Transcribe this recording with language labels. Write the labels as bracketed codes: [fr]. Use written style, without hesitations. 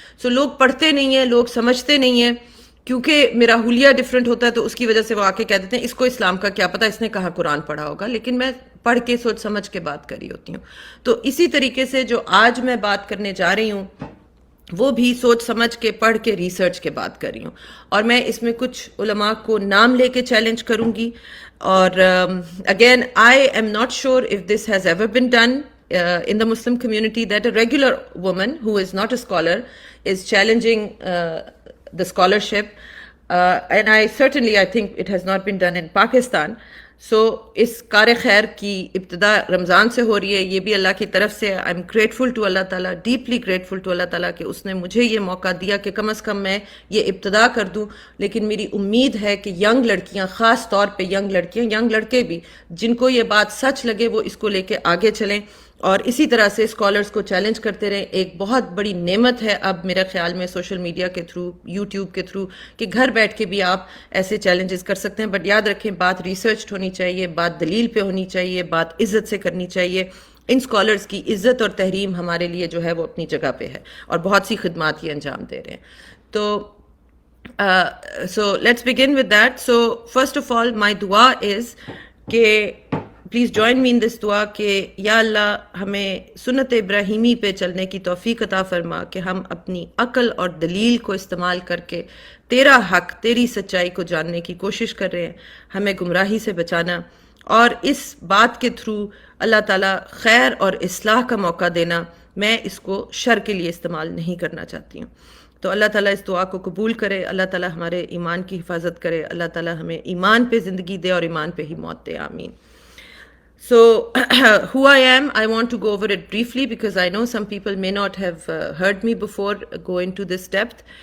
[ur] سو لوگ پڑھتے نہیں ہیں، لوگ سمجھتے نہیں ہیں، کیونکہ میرا حلیہ ڈفرینٹ ہوتا ہے تو اس کی وجہ سے وہ آ کے کہہ دیتے ہیں اس کو اسلام کا کیا پتہ، اس نے کہاں قرآن پڑھا ہوگا. لیکن میں پڑھ کے سوچ سمجھ کے بات کر رہی ہوتی ہوں. تو اسی طریقے سے جو آج میں بات کرنے جا رہی ہوں وہ بھی سوچ سمجھ کے پڑھ کے ریسرچ کے بات کر رہی ہوں، اور میں اس میں کچھ علماء کو نام لے کے چیلنج کروں گی. [en] اور again I am not sure if this has ever been done in the Muslim community that a regular woman who is not a scholar is challenging the scholarship, and I think it has not been done in Pakistan. [ur] So اس کار خیر کی ابتدا رمضان سے ہو رہی ہے، یہ بھی اللہ کی طرف سے. [en] I am grateful to Allah تعالیٰ، [ur] ڈیپلی گریٹفل ٹو اللہ تعالیٰ کہ اس نے مجھے یہ موقع دیا کہ کم از کم میں یہ ابتدا کر دوں. لیکن میری امید ہے کہ ینگ لڑکیاں، خاص طور پہ ینگ لڑکیاں، ینگ لڑکے بھی، جن کو یہ بات سچ لگے وہ اس کو لے کے آگے چلیں اور اسی طرح سے اسکالرس کو چیلنج کرتے رہیں. ایک بہت بڑی نعمت ہے اب میرے خیال میں سوشل میڈیا کے تھرو, یوٹیوب کے تھرو, کہ گھر بیٹھ کے بھی آپ ایسے چیلنجز کر سکتے ہیں. بٹ یاد رکھیں بات ریسرچ ہونی چاہیے, بات دلیل پہ ہونی چاہیے, بات عزت سے کرنی چاہیے. ان اسکالرس کی عزت اور تحریم ہمارے لیے جو ہے وہ اپنی جگہ پہ ہے, اور بہت سی خدمات یہ انجام دے رہے ہیں. [en] تو so let's begin with that. So first of all, my dua is [ur] کہ [en] please join me in this دعا [ur] کہ یا اللہ ہمیں سنت ابراہیمی پہ چلنے کی توفیق عطا فرما, کہ ہم اپنی عقل اور دلیل کو استعمال کر کے تیرا حق, تیری سچائی کو جاننے کی کوشش کر رہے ہیں. ہمیں گمراہی سے بچانا, اور اس بات کے تھرو اللہ تعالیٰ خیر اور اصلاح کا موقع دینا. میں اس کو شر کے لیے استعمال نہیں کرنا چاہتی ہوں. تو اللہ تعالیٰ اس دعا کو قبول کرے, اللہ تعالیٰ ہمارے ایمان کی حفاظت کرے, اللہ تعالیٰ ہمیں ایمان پہ زندگی دے اور ایمان پہ ہی موت دے. آمین. [en] So who I am, I want to go over it briefly because I know some people may not have heard me before go into this depth.